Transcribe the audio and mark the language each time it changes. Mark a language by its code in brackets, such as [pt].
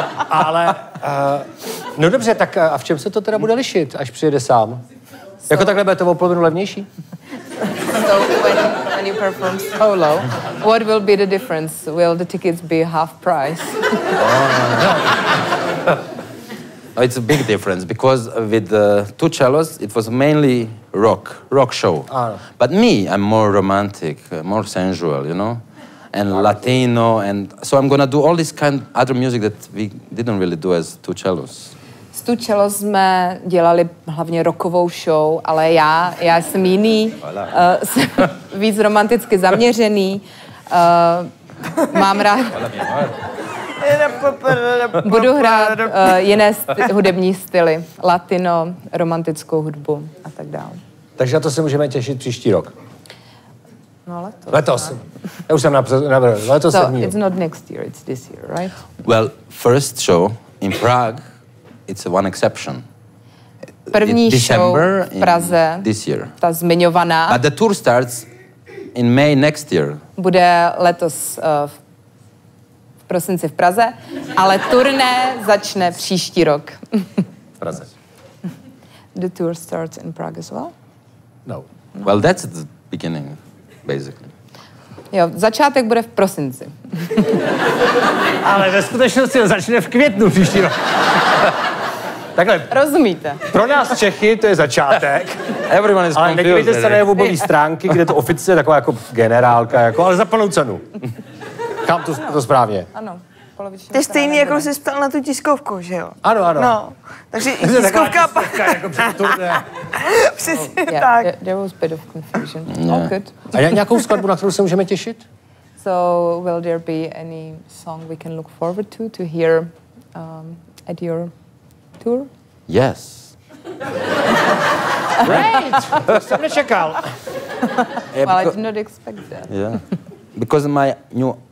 [cs] Ale, no dobře, tak a v čem se to teda bude lišit, až přijede sám? Jako takhle bude to o polovinu levnější? [en] So when you perform solo, what will be the difference? Will the tickets be half price? It's a big difference because with the 2 cellos, it was mainly rock show. But me, I'm more romantic, more sensual, you know, and Latino, and so I'm gonna do all this kind of other music that we didn't really do as 2 cellos. [cs] S 2 cello jsme dělali hlavně rockovou show, ale já jsem jiný, jsem víc romanticky zaměřený, mám rád... Budu hrát jiné hudební styly, latino, romantickou hudbu a tak dále. Takže na to se můžeme těšit příští rok. No, letos. Já už jsem navrhl. Letos [en] so it's not next year, it's this year, right? Well, first show in Prague, it's one exception. [cs] První show v Praze, [en] this year. [cs] Ta zmiňovaná. [en] But the tour starts in May next year. [cs] Bude letos v prosinci v Praze, ale turné začne příští rok. V Praze. [en] The tour starts in Prague as well? No. Well, that's the beginning, basically. [cs] Jo, začátek bude v prosinci. Ale ve skutečnosti začne v květnu příští rok. Takhle. Rozumíte. Pro nás Čechy to je začátek. [en] Everyone is [cs] ale nedívejte se na jeho webové stránky, kde to oficiálně taková jako generálka, jako, ale za plnou cenu. Kam to správně? Ano. To je stejný, jako jsi ptal na tu tiskovku, že jo? Ano, ano. No, takže i tiskovka pak... jako před turné. Přesně tak. [en] There was a bit of confusion. Oh, good. [cs] A nějakou skladbu, na kterou se můžeme těšit? [en] So, will there be any song we can look forward to hear at your tour? Yes. [cs] Great! To jsem nečekal. [en] Well, I did not expect that. Yeah. Because my new